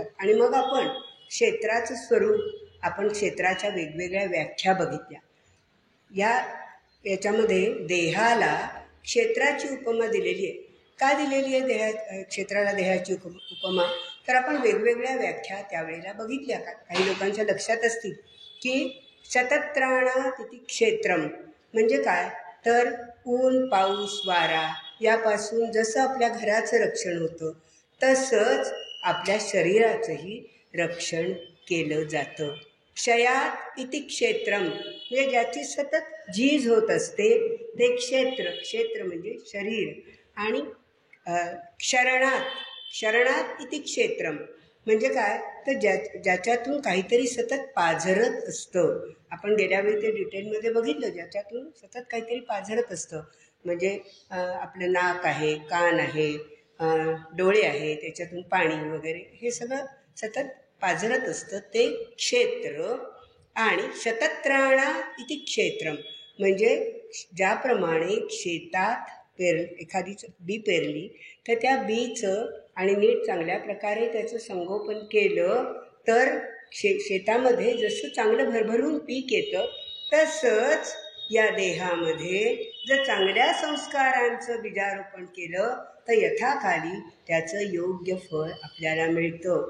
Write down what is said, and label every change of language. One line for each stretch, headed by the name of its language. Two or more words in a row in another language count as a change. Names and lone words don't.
Marathi: आणि मग आपण क्षेत्राचं स्वरूप, आपण क्षेत्राच्या वेगवेगळ्या व्याख्या बघितल्या. याच्यामध्ये देहाला क्षेत्राची उपमा दिलेली आहे. का दिलेली आहे क्षेत्राला देहाची उपमा? तर आपण वेगवेगळ्या व्याख्या त्यावेळेला बघितल्या. काही लोकांच्या लक्षात असतील की
Sanskrit: शतत्राणात इति क्षेत्रम
Marathi: म्हणजे काय? तर ऊन, पाऊस, वारा यापासून जसं आपल्या घराचं रक्षण होतं तसंच आपल्या शरीराचंही रक्षण केलं जातं.
Sanskrit: क्षयात इति क्षेत्रम
Marathi: म्हणजे ज्याची सतत झीज होत असते ते क्षेत्र म्हणजे शरीर. आणि
Sanskrit: क्षरणात इति क्षेत्रम
Marathi: म्हणजे काय? तर ज्याच्यातून काहीतरी सतत पाझरत असतं. आपण गेल्यावेळी ते डिटेलमध्ये बघितलं, ज्याच्यातून सतत काहीतरी पाझरत असतं. म्हणजे आपलं नाक आहे, कान आहे, डोळे आहे, त्याच्यातून पाणी वगैरे हे सगळं सतत पाझरत असतं ते क्षेत्र. आणि
Sanskrit: शतत्राणा इति क्षेत्रम
Marathi: म्हणजे ज्याप्रमाणे शेतात एखादी बी पेरली तर त्या बीचं आणि नीट चांगल्या प्रकारे त्याचं संगोपन केलं तर शेतामध्ये जसं चांगलं भरभरून पीक येतं तसंच या देहामध्ये जर चांगल्या संस्कारांचं बीजारोपण केलं तर यथाकाली त्याचं योग्य फळ आपल्याला मिळतं.